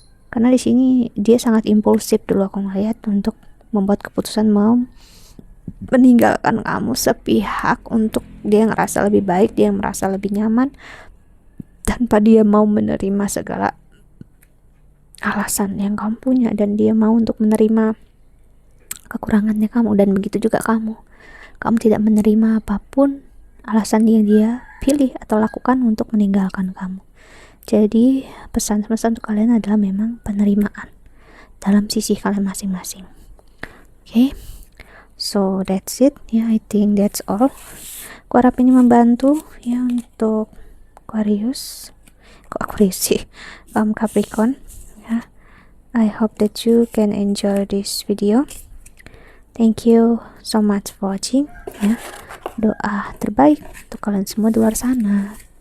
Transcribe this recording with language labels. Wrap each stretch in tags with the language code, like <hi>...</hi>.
<id>Karena di sini dia sangat impulsif dulu aku ngeliat, untuk membuat keputusan mau meninggalkan kamu sepihak untuk dia ngerasa lebih baik, dia merasa lebih nyaman, tanpa dia mau menerima segala alasan yang kamu punya, dan dia mau untuk menerima kekurangannya kamu. Dan begitu juga kamu tidak menerima apapun alasan yang dia pilih atau lakukan untuk meninggalkan kamu. Jadi pesan-pesan untuk kalian adalah memang penerimaan dalam sisi kalian masing-masing.</id> <en>Okay, so that's it ya, I think that's all.</en> <id>Aku harap ini membantu ya untuk Aquarius sih, Capricorn ya.</id> <en>I hope that you can enjoy this video. Thank you so much for watching ya.</en> <id>Doa terbaik untuk kalian semua di luar sana.</id>